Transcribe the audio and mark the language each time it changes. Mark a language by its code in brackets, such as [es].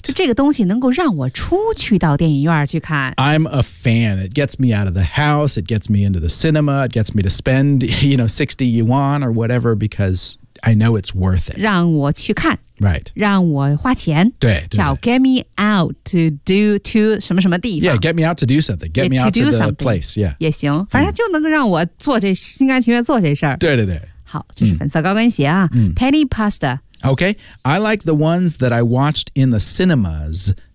[zh] 就这个东西能够让我出去到电影院去看。 [en] I'm a fan. It gets me out of the house. It gets me into the cinema. It gets me to spend, you know, 60 yuan or whatever because... I know it's worth it. [zh] 让我去看。 [en] Right. [zh] 让我花钱。对。对叫 [en] get me out to do to [zh] 什么什么地方。 [en] Yeah, get me out to do something. Get me out to the place. Yeah. [zh] 也行。反正就能让我做这心甘情愿做这事儿。对对对。好，这是粉色高跟鞋啊。Penny Pasta. [en] Okay. I like the ones that I watched in the cinemas.